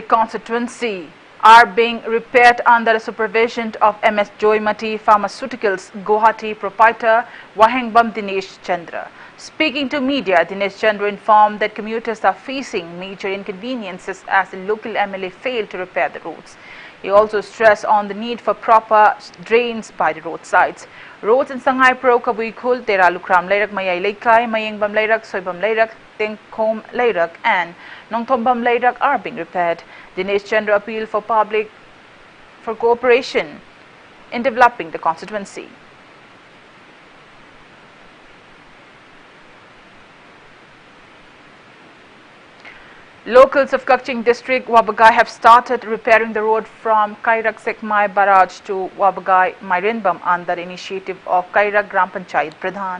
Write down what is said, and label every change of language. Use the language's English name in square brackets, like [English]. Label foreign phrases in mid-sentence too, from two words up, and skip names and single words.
[English] constituency are being repaired under the supervision of MS Joymati Pharmaceuticals Guwahati proprietor Wahengbam Dinesh Chandra. Speaking to media, Dinesh Chandra informed that commuters are facing major inconveniences as the local MLA failed to repair the roads. He also stressed on the need for proper drains by the roadsides. Roads in Sanghay Pro, Kabuikul, Teralukram Lairak, Mayai Laikai, Mayengbam Lairak, Soibam Lairak, Tengkom Lairak and Nongthombam Lairak are being repaired. Dinesh Chandra appealed for cooperation in developing the constituency. Locals of Kakching district, Wabagai have started repairing the road from Kairak Sekmai Barrage to Wabagai Mairinbam under the initiative of Kairak Gram Panchayat Pradhan.